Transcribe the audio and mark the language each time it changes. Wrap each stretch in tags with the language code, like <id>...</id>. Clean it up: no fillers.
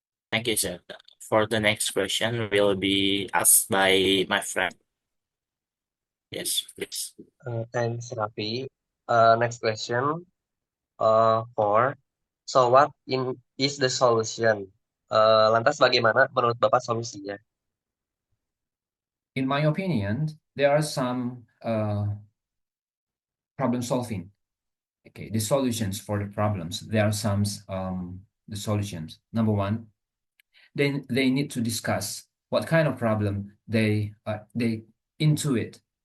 <en>Thank you, sir. For the next question will be asked by my friend. Yes, please. Thanks, Raffi. Next question. For so what is the solution?</en> <id>Lantas bagaimana menurut Bapak solusinya?</id> <en>In my opinion, there are some problem solving. Okay, the solutions for the problems. There are some the solutions. Number one, they need to discuss what kind of problem they into it.</en>